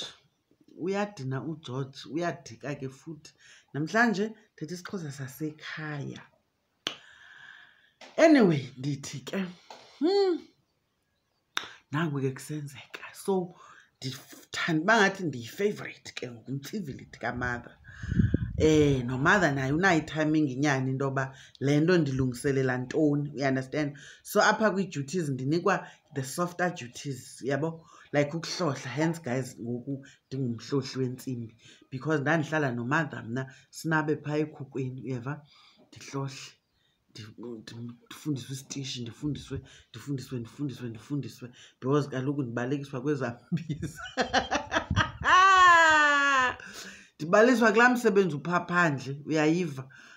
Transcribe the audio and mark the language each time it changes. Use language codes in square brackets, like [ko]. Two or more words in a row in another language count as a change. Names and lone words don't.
[xh] Uyadina uGeorge, uyadika ke futhi. Namhlanje thetha isiXhosa sasekhaya. Anyway, ndithi ke nangu ke kusenzeka. So ndithanda bangathi ndiyi-favorite ke ngoku umtsiviliti kaMother. No-Mother naye unayo i-timing inyani into yoba le nto ndilungiselela ntoni, [en] you understand? [xh] So apha kwii-duties ndinikwa [en] the softer duties, [xh] yabo? Like ukuhlohla, hence guys ngoku ndingumhlohli wentsimbi because ndandihlala no-Mother mna sinabe phaa ekhukwini, uyeva? Ndihlohle, ndifundiswe isitishi, ndifundiswe because kaloku ndibalekiswa kwezambiza. Ndibaliswa kulaa msebenzi uphaa phandle, uyayiva?